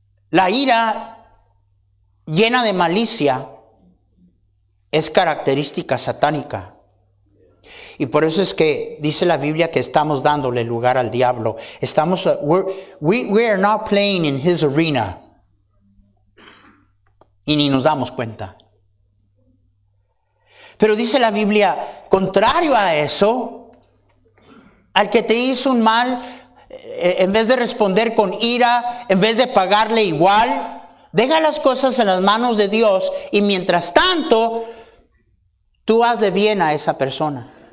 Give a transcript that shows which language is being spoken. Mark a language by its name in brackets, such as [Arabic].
[Spanish] La ira llena de malicia es característica satánica. Y por eso es que dice la Biblia que estamos dándole lugar al diablo. [English] We are not playing in his arena. [Spanish] Y ni nos damos cuenta. Pero dice la Biblia, contrario a eso, al que te hizo un mal, en vez de responder con ira, en vez de pagarle igual, deja las cosas en las manos de Dios y mientras tanto, tú hazle bien a esa persona.